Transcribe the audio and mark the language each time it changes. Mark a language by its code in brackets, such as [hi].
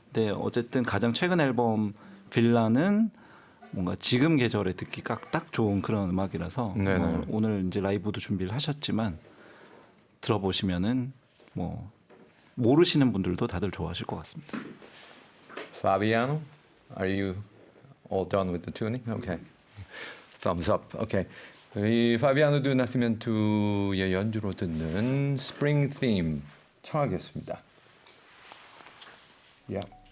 [ko] 근데 어쨌든 가장 최근 앨범 빌라는 뭔가 지금 계절에 듣기 딱 좋은 그런 음악이라서 네네. 오늘 이제 라이브도 준비를 하셨지만 들어보시면은 뭐 모르시는 분들도 다들 좋아하실 것 같습니다. [en] Fabiano, are you all done with the tuning? Okay. Thumbs up. Okay. [ko] 이 파비아노 드 나시멘토의 연주로 듣는 Spring Theme 청하겠습니다. [en] Yeah.